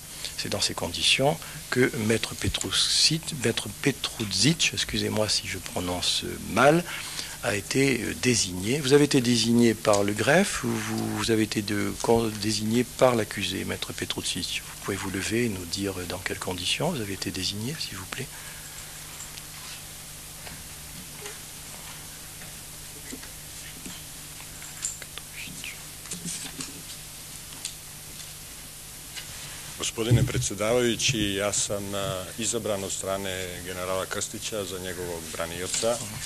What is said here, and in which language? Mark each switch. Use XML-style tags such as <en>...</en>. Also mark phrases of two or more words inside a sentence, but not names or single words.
<fr>C'est dans ces conditions que Maître Petruzic, excusez-moi si je prononce mal, a été désigné. Vous avez été désigné par le greffe ou vous avez été désigné par l'accusé, Maître Petrucci? Vous pouvez vous lever et nous dire dans quelles conditions vous avez été désigné, s'il vous plaît.</fr> <sr>Gospodine predsjedavajući, ja sam izabran od strane generala Krstića za njegovog branioca.</sr>